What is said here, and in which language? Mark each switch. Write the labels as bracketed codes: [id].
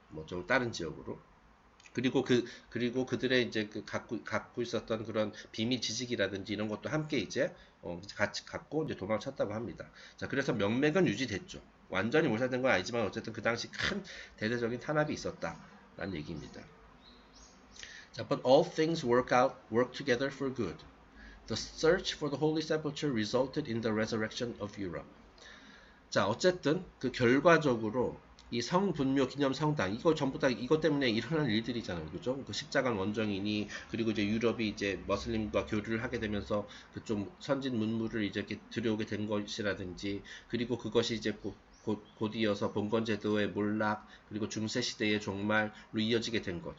[ko] 뭐 좀 다른 지역으로. 그리고 그들의 이제 갖고 있었던 그런 비밀 지식이라든지 이런 것도 함께 이제 같이 갖고 이제 도망쳤다고 합니다. 자, 그래서 명맥은 유지됐죠. 완전히 몰살된 건 아니지만 어쨌든 그 당시 큰 대대적인 탄압이 있었다라는 얘기입니다. [en] 자, but all things work together for good. The search for the Holy Sepulchre resulted in the resurrection of Europe. 자, [ko] 어쨌든 그 결과적으로 이 성분묘 기념 성당 이거 전부 다 이것 때문에 일어난 일들이잖아요. 그죠? 그 십자가 원정이니 그리고 이제 유럽이 이제 머슬림과 교류를 하게 되면서 그 좀 선진 문물을 이제 이렇게 들여오게 된 것이라든지 그리고 그것이 이제 곧 이어서 봉건 제도의 몰락 그리고 중세 시대의 종말로 이어지게 된 것.